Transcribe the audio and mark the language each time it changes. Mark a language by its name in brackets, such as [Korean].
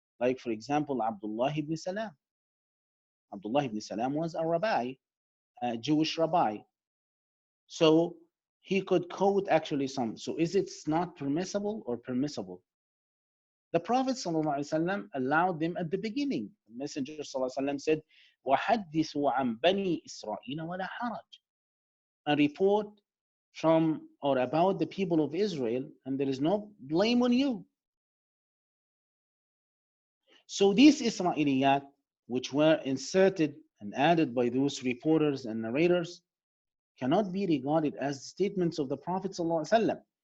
[English] Like, for example, Abdullah ibn Salam. Abdullah ibn Salam was a rabbi, a Jewish rabbi. So he could quote actually some. So is it not permissible or permissible? The Prophet ﷺ allowed them at the beginning. The Messenger ﷺ said, [Arabic] وَحَدِّثُوا عَنْ بَنِي إِسْرَائِيلَ وَلَا حَرَجٍ. [English] A report from or about the people of Israel, and there is no blame on you. So these Israeliyat, which were inserted and added by those reporters and narrators, cannot be regarded as statements of the Prophet ﷺ.